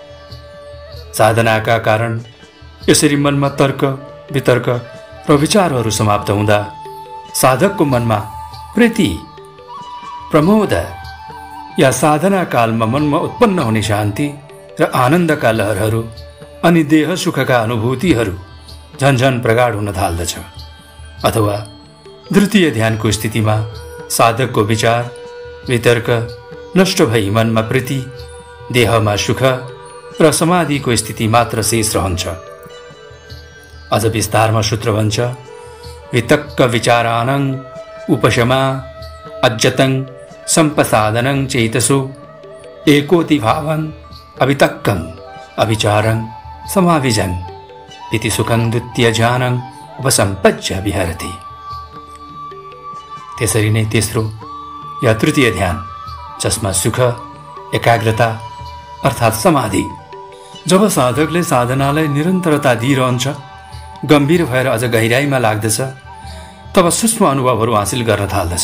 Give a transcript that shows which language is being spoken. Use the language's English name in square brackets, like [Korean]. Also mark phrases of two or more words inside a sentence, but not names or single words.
[Nepali] साधनाका कारण यसरी मनमा तर्क, वितर्क र विचारहरू समाप्त हुँदा साधकको मनमा प्रीति, प्रमोद या साधना कालमा मनमा उत्पन्न हुने शान्ति र आनन्दका लहरहरू अनि देह सुखका अनुभूतिहरू झन्झन प्रगाढ हुन थाल्दछ। अथवा द्वितीय ध्यानको स्थितिमा साधकको विचार वितर्क नष्ट भई मनमा प्रीति, देहमा सुख र समाधिको स्थिति मात्र शेष रहन्छ। अझ विस्तारमा सूत्र भन्छ, [Pali] वितक्क विचारानं उपशमा अज्जतं सम्पसादनं चेतसो एकोति भावं अवितक्कं अविचारं समाविजन् इति सुखं द्वितीय ध्यानं उपसम्पज्य विहरति। [Nepali] त्यसरी नै तेस्रो या तृतीय ध्यान, जसमा सुख, एकाग्रता अर्थात् समाधि, जब साधकले साधनालाई निरन्तरता दिइरहन्छ, गम्भीर भएर अझ गहिराइमा लाग्दछ, तब सूक्ष्म अनुभवहरू हासिल गर्न थाल्दछ।